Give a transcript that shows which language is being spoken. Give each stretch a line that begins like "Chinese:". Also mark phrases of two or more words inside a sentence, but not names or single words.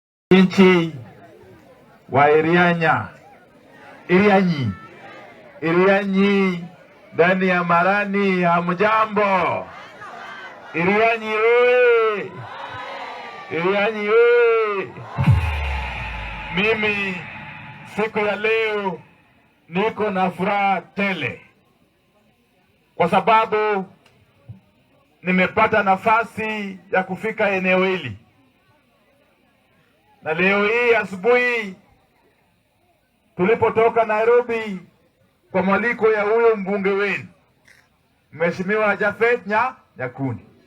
Swahili: Nchi wa Irianyi ndani ya Marani, hamjambo? Irianyi oye! Irianyi oye! Mimi siku ya leo niko na furaha tele kwa sababu nimepata nafasi ya kufika eneo hili. Na leo hii asubuhi tulipotoka Nairobi kwa mwaliko ya huyo mbunge wenu Mheshimiwa HATE Matiang'i,